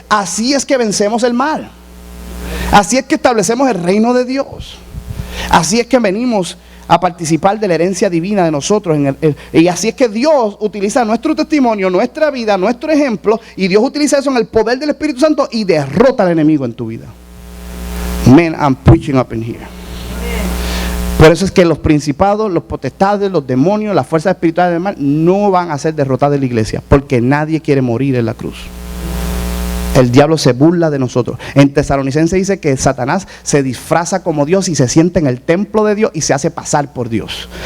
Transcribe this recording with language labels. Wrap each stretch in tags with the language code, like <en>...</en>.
<es>Así es que vencemos el mal. Así es que establecemos el reino de Dios. Así es que venimos a participar de la herencia divina de nosotros. Y así es que Dios utiliza nuestro testimonio, nuestra vida, nuestro ejemplo, y Dios utiliza eso en el poder del Espíritu Santo y derrota al enemigo en tu vida.</es> <en>Man, I'm preaching up in here.</en> <es>Por eso es que los principados, los potestades, los demonios, las fuerzas espirituales del mal no van a ser derrotadas en la iglesia, porque nadie quiere morir en la cruz. El diablo se burla de nosotros. En Tesalonicenses dice que Satanás se disfraza como Dios y se sienta en el templo de Dios y se hace pasar por Dios.</es>